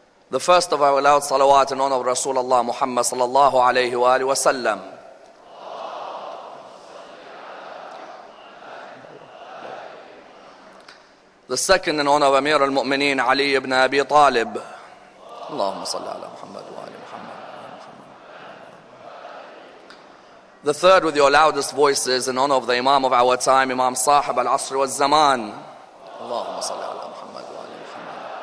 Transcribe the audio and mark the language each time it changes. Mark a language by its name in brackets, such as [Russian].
[English] The first of our loud salawat in honor of Rasulullah Muhammad sallallahu alayhi wa alihi wa sallam. The second in honor of Amir al-Mu'mineen Ali ibn Abi Talib. [Arabic] اللهم صل على محمد وآل محمد. [English] The third, with your loudest voices, in honor of the Imam of our time, Imam Sahib al-Asr wal-Zaman. [Arabic] اللهم صل على محمد وآل محمد.